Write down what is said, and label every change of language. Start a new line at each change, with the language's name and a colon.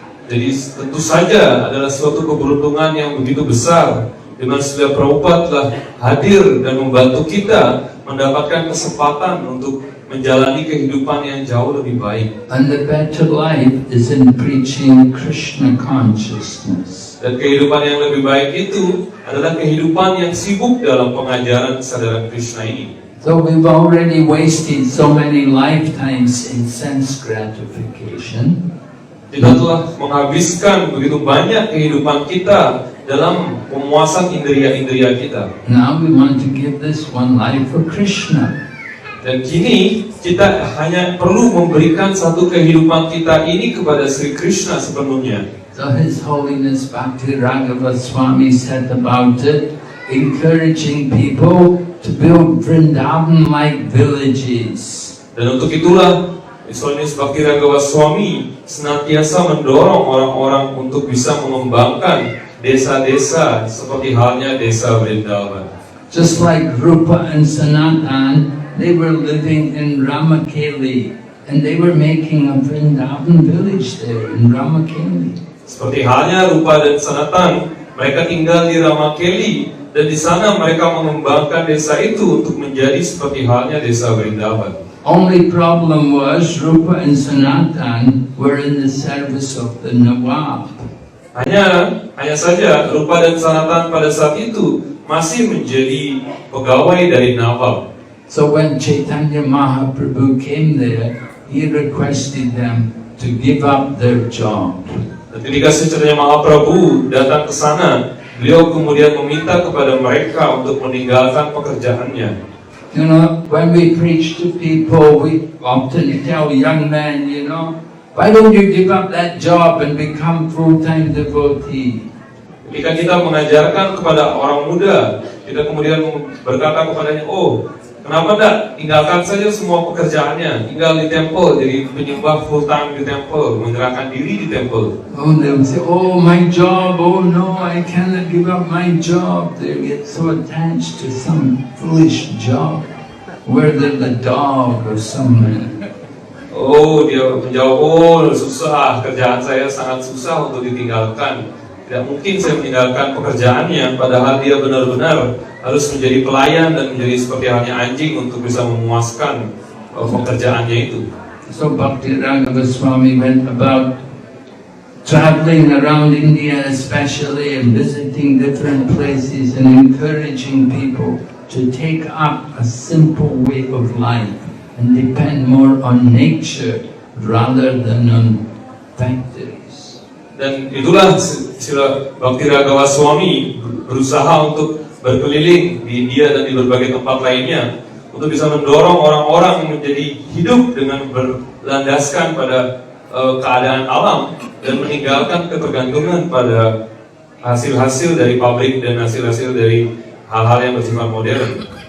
Indonesian: Jadi tentu saja adalah suatu keberuntungan yang begitu besar dengan Srila Prabhupada telah hadir dan membantu kita mendapatkan kesempatan untuk menjalani kehidupan yang jauh lebih baik.
English: And the better life is in preaching Krishna consciousness.
Indonesian: Dan kehidupan yang lebih baik itu adalah kehidupan yang sibuk dalam pengajaran kesadaran Krishna ini.
English: So we've already wasted so many lifetimes in sense gratification.
Indonesian: Kita telah menghabiskan begitu banyak kehidupan kita dalam pemuasan indria-indria kita.
English: Now we want to give this one life for Krishna.
Indonesian: Dan kini kita hanya perlu memberikan satu kehidupan kita ini kepada Sri Krishna sepenuhnya.
English: So His Holiness Bhakti Raghava Swami said about it, encouraging people to build Vrindavan-like villages.
Indonesian: Dan untuk itulah His Holiness Bhakti Raghava Swami senantiasa mendorong orang-orang untuk bisa mengembangkan desa-desa seperti halnya desa Vrindavan.
English: Just like Rupa and Sanatan, they were living in Ramakeli, and they were making a Vrindavan village there in Ramakeli.
Indonesian: Seperti halnya Rupa dan Sanatan, mereka tinggal di Ramakeli, dan di sana mereka mengembangkan desa itu untuk menjadi seperti halnya desa Vrindavan.
English: Only problem was Rupa and Sanatan were in the service of the Nawab.
Indonesian: Hanya saja Rupa dan Sanatan pada saat itu masih menjadi pegawai dari Nawab.
English: So when Chaitanya Mahaprabhu came there, he requested them to give up their job.
Indonesian: Dan ketika Chaitanya Mahaprabhu datang ke sana, beliau kemudian meminta kepada mereka untuk meninggalkan pekerjaannya.
English: You know, when we preach to people, we often tell young men, why don't you give up that job and become full-time devotee?
Indonesian: Ketika kita mengajarkan kepada orang muda, kita kemudian berkata kepadanya, kenapa tidak tinggalkan saja semua pekerjaannya, tinggal di temple, jadi penyembah full time di temple, menyerahkan diri di temple.
English: Oh, they'll say, my job, no, I cannot give up my job. They get so attached to some foolish job, whether the dog or someone.
Indonesian: Dia menjawab, susah, kerjaan saya sangat susah untuk ditinggalkan. Tidak mungkin saya meninggalkan pekerjaannya, padahal dia benar-benar harus menjadi pelayan dan menjadi seperti halnya anjing untuk bisa memuaskan pekerjaannya itu.
English: So Bhakti Raghava Swami went about traveling around India especially and visiting different places and encouraging people to take up a simple way of life and depend more on nature rather than on factories.
Indonesian: Dan itulah Srila Bhakti Raghava Swami berusaha untuk berkeliling di India dan di berbagai tempat lainnya untuk bisa mendorong orang-orang menjadi hidup dengan berlandaskan pada keadaan alam dan meninggalkan ketergantungan pada hasil-hasil dari pabrik dan hasil-hasil dari hal-hal yang bersifat modern.